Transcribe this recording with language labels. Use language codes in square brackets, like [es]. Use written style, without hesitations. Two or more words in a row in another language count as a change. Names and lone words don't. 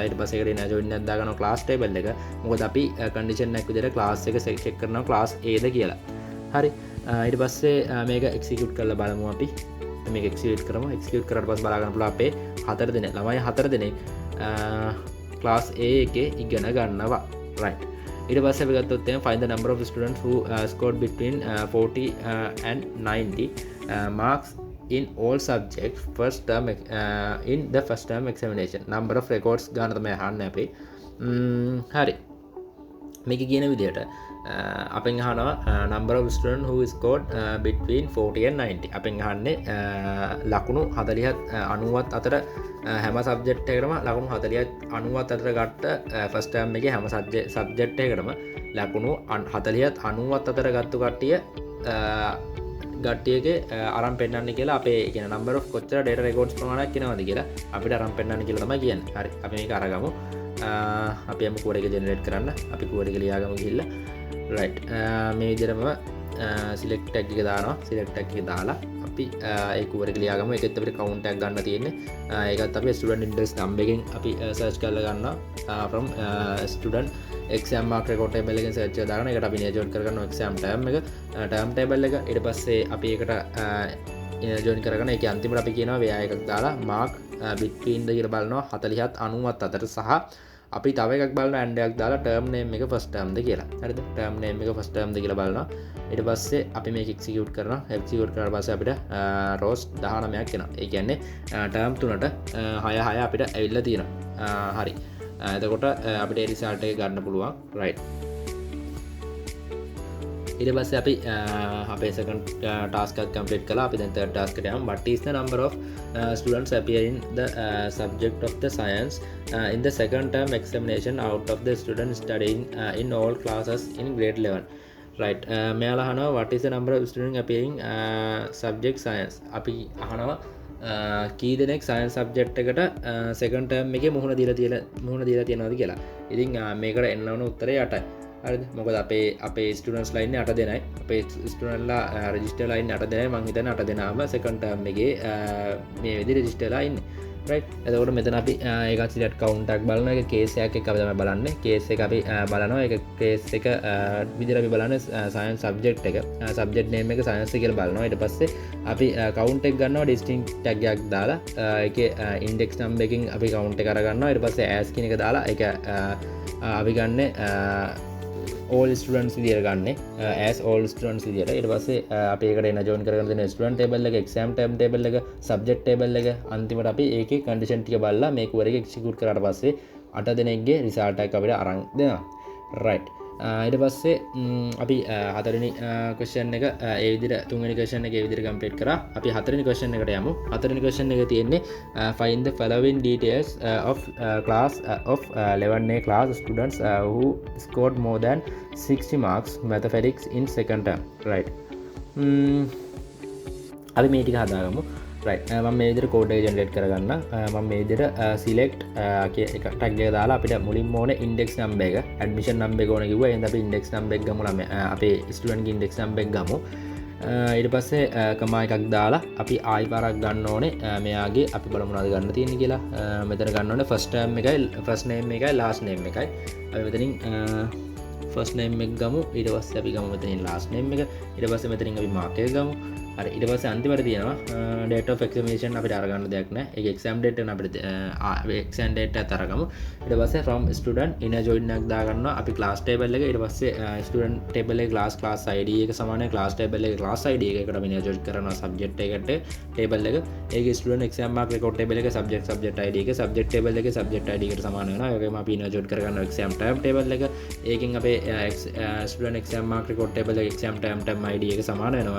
[si] ඊට පස්සේ ඒකට එන ජොයින් එකක් දාගන්නවා [en] class table [si] එක. මොකද අපි කන්ඩිෂන් එකක් විදිහට ක්ලාස් එක චෙක් කරනවා ක්ලාස් A ද කියලා. හරි, ඊට පස්සේ මේක එක්සිකියුට් කරලා බලමු අපි. මේක එක්සිකියුට් කරමු. එක්සිකියුට් කරලා පස්සේ බලා ගන්න පුළුවන් අපේ 4 දෙනෙක් ළමයි 4 දෙනෙක් ක්ලාස් A එකේ ඉගෙන ගන්නවා. [en] right, [si] ඊට පස්සේ අපි ගත්තොත් එහෙනම් [en] find the number of students who scored between 40 and 90 marks in all subjects first term in the first term examination. Number of records [si] ගන්න තමයි අහන්නේ අපි. හරි, මේක කියන විදිහට අපෙන් අහනවා [en] number of students who scored between 40 and 90. [si] අපෙන් අහන්නේ ලකුණු 40ත් 90ත් අතර හැම සබ්ජෙක්ට් එකකටම ලකුණු 40ත් 90ත් අතර ගත්ත ෆස්ට් ටර්ම් එකේ හැම සබ්ජෙක්ට් එකකටම ලකුණු 40ත් 90ත් අතර ගත්ත කට්ටියගේ අරන් පෙන්වන්න කියලා අපේ කියන [en] number of [si] කොච්චර [en] data records [si] ප්‍රමාණයක් කියනවාද කියලා අපිට අරන් පෙන්වන්න කියලා තමයි කියන්නේ. හරි, අපි මේක අරගමු. අපි යමු කෝඩ් එක ජෙනරේට් කරන්න. අපි කෝඩ් එක ලියාගමු ගිහිල්ලා. right, මේ විදිහටම [en] select tag [si] එක දානවා. [en] select tag [si] එක දාලා අපි ඒ කෝඩ් එක ලියාගමු. ඒකෙත් අපිට count එකක් ගන්න තියෙන්නේ. ඒකත් අපි [en] student interest number [si] එකෙන් අපි search කරලා ගන්නවා [en] from student exam mark record table [si] එකෙන් search කරලා දාගෙන ඒකට අපි join කරගන්නවා [en] exam term [si] එක [en] term table [si] එක. ඊට පස්සේ අපි ඒකට join කරගෙන ඒකේ අන්තිමට අපි කියනවා ව්‍යා එකක් දාලා [en] mark between [si] ද කියලා බලනවා 40ත් 90ත් අතර. සහ අපි තව එකක් බලනවා and එකක් දාලා [en] term name [si] එක [en] first term [si] ද කියලා. හරිද? [en] term name [si] එක [en] first term [si] ද කියලා බලනවා. ඊට පස්සේ අපි මේක execute කරනවා. execute කරලා පස්සේ අපිට rows 19ක් එනවා. ඒ කියන්නේ term තුනට 6 6 අපිට ඇවිල්ලා තියෙනවා. හරි, එතකොට අපිට ඒ result එක ගන්න පුළුවන්. right, ඊට පස්සේ අපි අපේ [en] second task [si] එක complete කළා. අපි දැන් [en] third task [si] එකට යමු. [en] what is the number of students appear in the subject of the science in the second term examination out of the students studying in all classes in grade 11. right, [si] මෙයාලා අහනවා [en] what is the number of students appearing subject science. [si] අපි අහනවා කී දෙනෙක් [en] science subject [si] එකට [en] second term [si] එකේ මුහුණ දීලා තියෙනවද කියලා. ඉතින් මේකට එන්න ඕන උත්තරය 8යි. හරිද? මොකද අපේ ස්ටුඩන්ට්ස් ලා ඉන්නේ 8 දෙනයි. අපේ ස්ටුඩන්ට්ලා රෙජිස්ටර් ලා ඉන්නේ 8 දෙනයි. මං හිතන්නේ 8 දෙනාම [en] second term [si] එකේ මේ විදිහට රෙජිස්ටර් ලා ඉන්නේ. right, එතකොට මෙතන අපි ඒකත් [en] select count [si] එකක් බලනවා. ඒක කේස් එකක් එක්ක අපි තමයි බලන්නේ. කේස් එක අපි බලනවා. ඒක කේස් එක විදිහට අපි බලන්නේ [en] science subject [si] එක. [en] subject name [si] එක science කියලා බලනවා. ඊට පස්සේ අපි කවුන්ට් එක ගන්නවා [en] distinct tag [si] එකක් දාලා. ඒකේ [en] index number [si] එකකින් අපි කවුන්ට් එක අරගන්නවා. ඊට පස්සේ as කියන එක දාලා ඒක අපි ගන්න [en] all students [si] විදියට ගන්න [en] as all students [si] විදියට. ඊට පස්සේ අපි ඒකට එන join කරගෙන දෙන [en] student table [si] එක, [en] exam term table [si] එක, [en] subject table [si] එක අන්තිමට අපි ඒකේ condition ටික බලලා මේ query එක execute කරාට පස්සේ 8 දෙනෙක්ගේ result එක අපිට අරන් දෙනවා. right, ඊට පස්සේ අපි හතරවෙනි question එක ඒ විදිහට තුන්වෙනි question එක ඒ විදිහට complete කරා. අපි හතරවෙනි question එකට යමු. හතරවෙනි question එකේ තියෙන්නේ [en] find the following details of class of 11A class students who scored more than 60 marks mathematics in second term. right, [si] අපි මේ ටික හදාගමු. right, මම මේ විදිහට code එක generate කරගන්න. මම මේ විදිහට [en] select එක tag [si] එක දාලා අපිට මුලින්ම ඕනේ [en] index number [si] එක, [en] admission number [si] එක ඕනේ කිව්වා. එහෙනම් අපි [en] index number [si] එක ගමු. අපේ student ගේ [en] index number [si] එක ගමු. ඊට පස්සේ කමා එකක් දාලා අපි ආයි පාරක් ගන්න ඕනේ. මෙයාගේ අපි බලමු මොනවද ගන්න තියෙන්නේ කියලා. මෙතන ගන්න ඕනේ [en] first term [si] එකයි, [en] first name [si] එකයි, [en] last name [si] එකයි. අපි මෙතනින් [en] first name [si] එක ගමු. ඊට පස්සේ අපි ගමු මෙතනින් [en] last name [si] එක. ඊට පස්සේ මෙතනින් අපි mark එක ගමු. හරි ඊට පස්සේ අන්තිමට තියෙනවා [en] date of examination [si] අපිට අරගන්න දෙයක් නැහැ. ඒක [en] exam date [si] එක අපිට [en] exam date [si] එකත් අරගමු. ඊට පස්සේ [en] from student inner join [si] එකක් දාගන්නවා අපි [en] class table [si] එක. ඊට පස්සේ [en] student table [si] එකේ [en] class ID [si] එක සමානයි [en] class table [si] එකේ [en] class ID [si] එකකට අපි [en] inner join [si] කරනවා subject එකට table එක. ඒකේ [en] student exam mark record table [si] එකේ [en] subject ID [si] එක [en] subject table [si] එකේ [en] subject ID [si] එකට සමාන වෙනවා. ඒ වගේම අපි [en] inner join [si] කරගන්නවා [en] exam term table [si] එක. ඒකෙන් අපේ [en] student exam mark record table [si] එකේ [en] exam term ID [si] එක සමාන වෙනවා.